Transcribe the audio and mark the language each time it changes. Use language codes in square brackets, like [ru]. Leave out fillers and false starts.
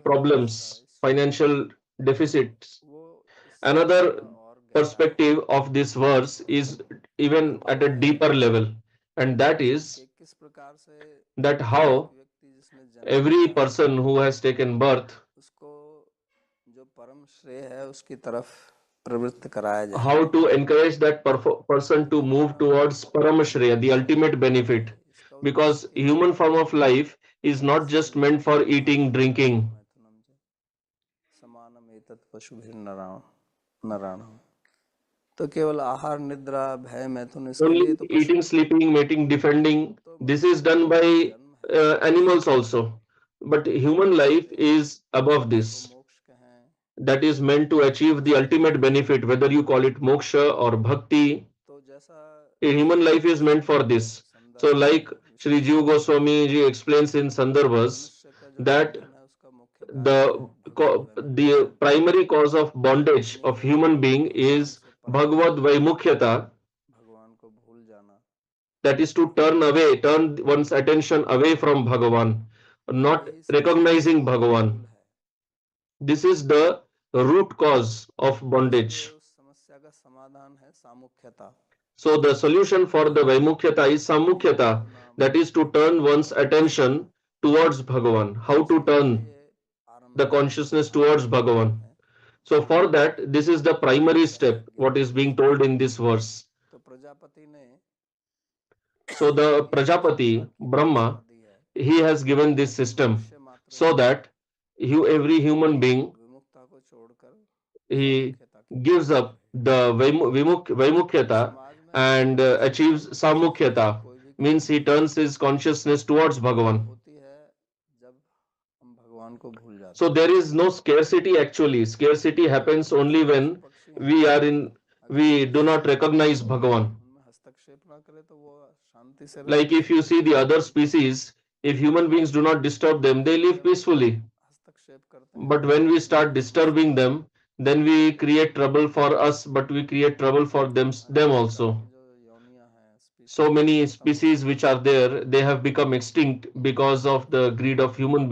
[hi] योग है इसका, [en] problems, [hi] इस शब्द का, [en] financial deficits. [hi] वो इससे थोड़ा [en] Another [hi] और गहरा है। [en] perspective of this verse is even [hi] वो [en] at a [hi] है [en] deeper level, and that is [hi] कि किस प्रकार से [en] that [hi] एक [en] how [hi] व्यक्ति जिसने जन्म [en] every [hi] लिया है [en] person who has taken birth, [hi] उसको जो परम श्रेय है उसकी तरफ प्रवृत्त कराया जाए। [en] how to encourage that person to move [hi] हमारा [en] towards Paramashreya, the [hi] उद्देश्य [en] ultimate [hi] क्या [en] benefit. [hi] है, इसका उद्देश्य [en] Because [hi] क्या [en] human [hi] है, [en] form of life is not just [hi] इसलिए [en] meant for eating, [sa] आहारम निद्रा [en] drinking. [sa] मैथुनम च समानम एतत् पशुभिः नराणाम्। [hi] तो केवल आहार निद्रा भय मैथुन इसके [en] Only [hi] लिए तो पशु, [en] eating, sleeping, mating, defending, [hi] तो [en] this is [hi] मनुष्य का [en] done by [hi] जन्म है [en] animals also. But human life [hi] जिसे [en] is above [hi] जिसको [en] this. [hi] मोक्ष कहें, [en] That is meant to achieve the [hi] जिसको [en] ultimate benefit, whether you call it moksha or bhakti. [hi] तो जैसा [en] A human life is meant for this. So, [hi] संदर्भ [en] like [hi] में [en] Sri [hi] विशेष [en] Jiva [hi] रूप से [en] Goswami ji explains in Sandarbhas, [hi] मनुष्य का जो [en] that [hi] बंधन है उसका मुख्य कारण है [en] the [hi] Bhagavad [en] the [hi] वैमुख्यता, [en] primary cause of bondage [hi] यानी [en] of human being [hi] भगवान [en] is [hi] से परायण [en] Bhagavad [hi] होना, [en] Vaimukhyata, [hi] भगवान को भूल जाना। [en] that is to turn one's attention away from Bhagavan, not [hi] यही समस्या का [en] recognizing Bhagavan. [hi] मूल है। [en] This is the root cause of [hi] इसलिए [en] bondage. [hi] उस समस्या का समाधान है सामुख्यता, [en] So the solution for the Vaimukhyata is Samukhyata, [hi] अपना [en] that is to turn one's attention towards Bhagavan. How to [hi] उसके लिए [en] turn [hi] ये [en] the [hi] आरंभिक [en] consciousness towards [hi] आरंभिक नियम [en] Bhagavan. [hi] है। [en] So for that, this is the primary step, [hi] यज्ञ [en] what is being [hi] सिद्धांत [en] told [hi] है। [en] in this verse. [hi] तो प्रजापति ने [en] So the [hi] ये इस प्रकार [en] Prajapati, [hi] की व्यवस्था [en] Brahma, [hi] दी है [en] he has given this [hi] कि [en] system [hi] मनुष्य मात्र [en] so that every human being, [hi] विमुक्ता को छोड़कर [en] he सामुख्यता की gives up [hi] करे। [en] the [hi] तो [en] Vaimukhyata [hi] समाज में [en] and achieves [hi] संसार में ऐसी [en] Samukhyata, [hi] कोई भी [en] means [hi] कमी [en] he turns his consciousness towards Bhagavan. [hi] होती है जब हम भगवान को भूल जाते [en] So [hi] हैं। [en] there is no scarcity actually. Scarcity happens [hi] जैसे [en] only [hi] पशु [en] when [hi] पक्षी हैं, अगर [en] we do not recognize Bhagavan. [hi] उनमें हस्तक्षेप ना करे तो वो शांति से [en] Like [hi] रहते [en] if [hi] हैं। [en] you see the other species, if human beings do not disturb them, they [hi] लेकिन [en] live [hi] जब हम [en] peacefully. [hi] हस्तक्षेप करते हैं [en] But [hi] तो [en] when we [hi] उनमें [en] start [hi] भी समस्या [en] disturbing [hi] पैदा [en] them, [hi] होती [en] then we create trouble for us, but we create trouble for [hi] है। [en] them [hi] अनेक प्रकार [en] also. [hi] की जो योनियां हैं, [en] So [hi] स्पीसीज हैं, वो [en] many [hi] खत्म हो [en] species [hi] गई [en] which [hi] हैं। [en] are there, they have become extinct because of the greed of human